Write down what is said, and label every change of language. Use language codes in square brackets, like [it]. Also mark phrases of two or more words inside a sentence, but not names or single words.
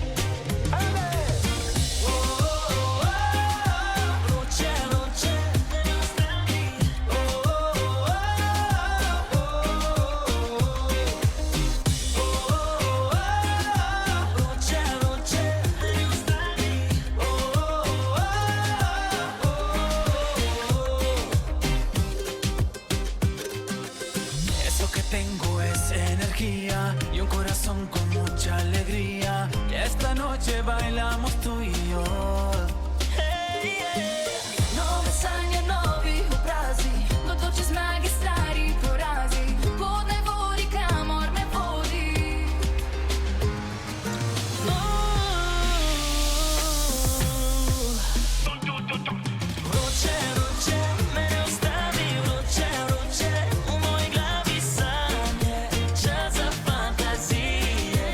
[sl] Vroče, vroče, me ne ustavi, vroče, vroče, me ne ustavi. [es] Eso que tengo es energía y un corazón con mucha alegría. Y esta noche bailamos tú y yo. [sl] Nove sanje, novi obrazi, bodoče zmage, stari porazi. Pot ne vodi, kamor me vodi. Vroče, vroče, me ne ustavi, vroče, vroče, v moji glavi sanje, čas za fantazije.